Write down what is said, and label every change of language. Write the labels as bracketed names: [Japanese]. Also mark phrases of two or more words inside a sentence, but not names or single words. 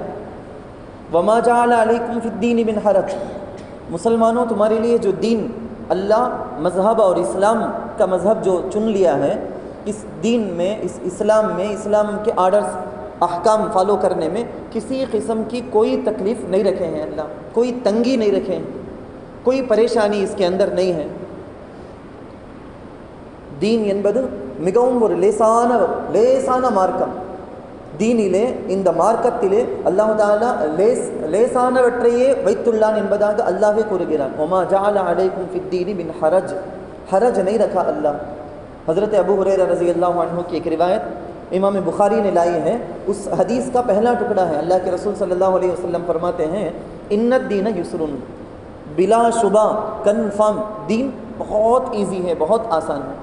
[Arabic] وما جعل علیکم فی الدین من حرج، [Urdu] مسلمانوں تمہارے لیے جو دین اللہ مذہب اور اسلام کا مذہب جو چن لیا ہے، اس دین میں، اس اسلام میں، اسلام کے آرڈرز احکام فالو کرنے میں کسی قسم کی کوئی تکلیف نہیں رکھے ہیں اللہ، کوئی تنگی نہیں رکھے ہیں، کوئی پریشانی اس کے اندر نہیں ہے۔ [Tamil] دین என்பது மிகவும் ஒரு லேசான மார்க்கம். தீனிலே இந்த மார்க்கத்திலே அல்லாஹ் தஆலா லேசானவற்றையே வைத்துள்ளான் என்பதாக அல்லாஹ்வே கூறுகிறான்। [Arabic] وما جعل عليكم في الدين من حرج [Urdu] نہیں رکھا اللہ۔ حضرت ابو ہریرہ رضی اللہ عنہ کی ایک روایت امام بخاری نے لائی ہے، اس حدیث کا پہلا ٹکڑا ہے۔ اللہ کے رسول صلی اللہ علیہ وسلم فرماتے ہیں [Arabic] ان الدین یسر، [Urdu] بلا شبہ، کنفرم، دین بہت ایزی ہے، بہت آسان ہے۔